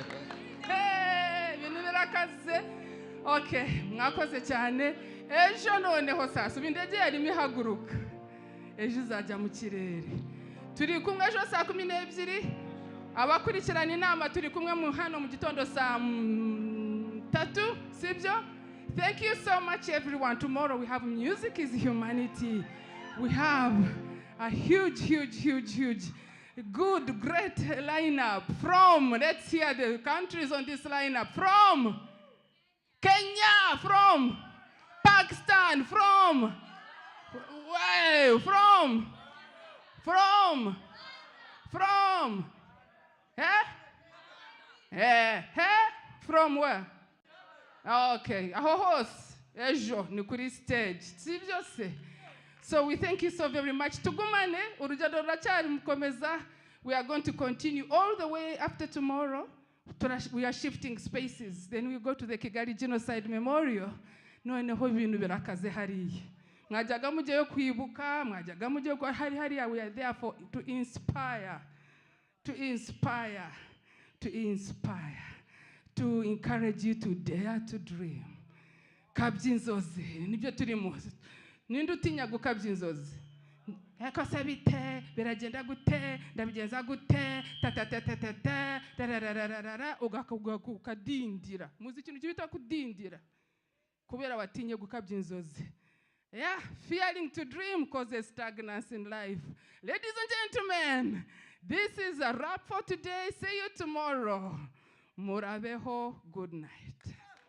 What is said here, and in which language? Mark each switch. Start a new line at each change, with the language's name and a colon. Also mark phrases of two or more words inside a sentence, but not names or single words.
Kinyarwanda: ibintu birakaze okay mwakoze cyane ejo noneho sasa indege yarimo ihaguruka ejo izajya mu kirere turi kumwe ejo saa 12 abakurikirana inama turi kumwe mu hano mu gitondo saa 3 sibyo.
English: Thank you so much everyone. Tomorrow we have Music is Humanity. We have a huge Good, great lineup. From, let's hear the countries on this lineup. From Kenya, from Pakistan, from, wow, from, from where?
Kinyarwanda: Okay, aho hose ejo ni kuri stage si byose.
English: So we thank you so very much.
Kinyarwanda: Tugumane urugendo ruracyari mukomeza.
English: We are going to continue all the way after tomorrow. We are shifting spaces. Then we go to the Kigali Genocide Memorial.
Kinyarwanda: Noneho ibintu birakaze hariya. Mwajyaga mujyeyo kwibuka, mwajyaga mujyeyo kwa hariya.
English: We are there for to inspire, to encourage you to dare to dream.
Kinyarwanda: Kabya inzozi nibyo turimo. Ninde utinya gukabya inzozi? Eko se bite biragenda gute ndabigenza gute tatatatata tararararara ukadindira. Muzi ikintu kibita kudindira kubera watinye gukabya inzozi.
English: Yeah, fearing to dream causes stagnancy in life. Ladies and gentlemen, this is a wrap for today. See you tomorrow. Murabeho, good night.